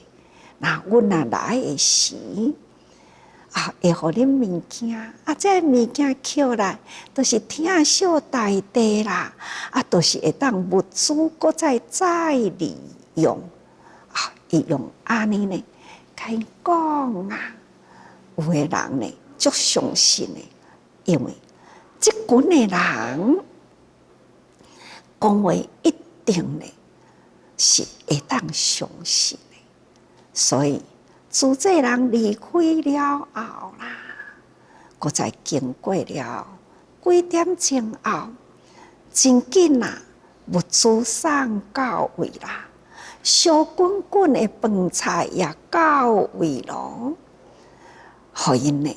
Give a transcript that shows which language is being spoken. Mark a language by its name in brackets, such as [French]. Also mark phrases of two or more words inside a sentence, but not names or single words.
[Min Nan Chinese] 那阮若来的时啊，会互恁物件啊，这物件捡来，都是疼惜大地啦，啊，都是会当物资搁再利用啊，伊用安尼呢，甲因讲啊，有的人呢。足相信的，因为这群的人讲话一定呢是会当相信的，所以自这人离开了后啦，搁再经过了几点钟后，真紧啊，物资送到位啦，烧滚的饭菜也到位咯，互因呢。